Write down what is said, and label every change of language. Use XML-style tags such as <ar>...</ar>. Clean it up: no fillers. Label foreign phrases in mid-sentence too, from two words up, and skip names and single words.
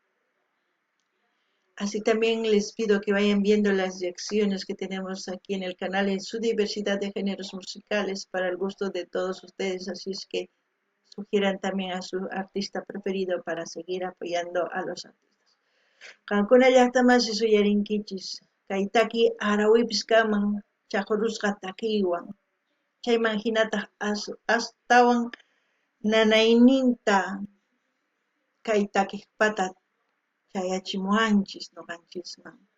<es>Así también les pido que vayan viendo las reacciones que tenemos aquí en el canal en su diversidad de géneros musicales para el gusto de todos ustedes, así es que sugieran también a su artista preferido para seguir apoyando a los artistas.</es> <qu>Qankuna llaqtamasi suyarinkichis, kay taki Arawipis kaman chaqurusqa takiywan, chayman hinata astawan nanayninta kay takiypata chayachimuwanchis nuqanchisman.</qu>